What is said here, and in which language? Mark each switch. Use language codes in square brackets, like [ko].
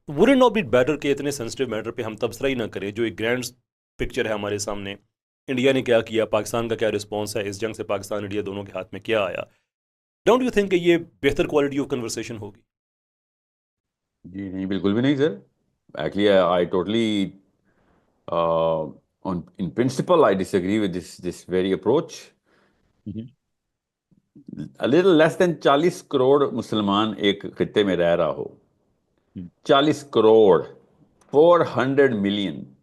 [en] would it not be better [ur] کہ اتنے sensitive metre پہ ہم تبصرہ ہی نہ کریں؟ جو ایک گرینڈ پکچر ہے ہمارے سامنے، انڈیا نے کیا کیا، پاکستان کا کیا رسپانس ہے، اس جنگ سے پاکستان انڈیا دونوں کے ہاتھ میں کیا آیا. [en] don't you think [ur] کہ یہ بہتر [en] Quality of conversation ہوگی؟ [ur] جی نہیں، بالکل بھی نہیں سر. [en] Actually I totally in principle I disagree with this very approach. A little less than 40 [ur] crore مسلمان ایک خطے میں رہ رہا ہو، 40 کروڑ 400 million.